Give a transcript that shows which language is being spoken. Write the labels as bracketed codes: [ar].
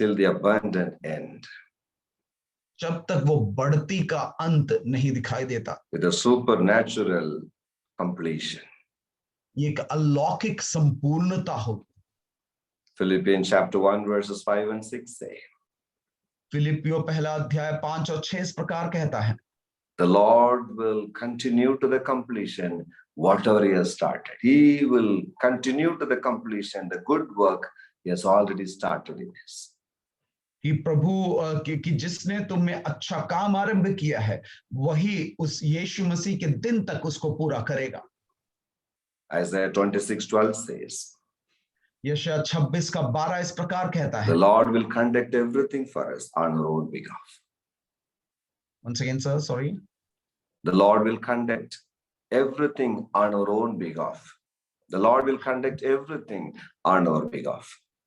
[en] till the abundant end, [hi] जब तक वो बढ़ती का अंत नहीं दिखाई देता। [en] with a supernatural completion. [hi] ये एक अलौकिक संपूर्णता होगी। [en] Philippians chapter 1 verses 5 and 6 say, [hi] फिलिपियो पहला अध्याय 5 और 6 इस प्रकार कहता है, [en] the Lord will continue to the completion whatever He has started. He will continue to the completion the good work He has already started in us. [hi] कि प्रभु कि जिसने तुम में अच्छा काम आरंभ किया है वही उस यीशु मसीह के दिन तक उसको पूरा करेगा। [en] Isaiah 26:12 says, [hi] यशायाह 26 का 12 इस प्रकार कहता [en] the [hi] है। [en] Lord will conduct everything for us on our own behalf. Once again, sir, sorry. The Lord will conduct everything on our own behalf. The Lord will conduct everything on our behalf.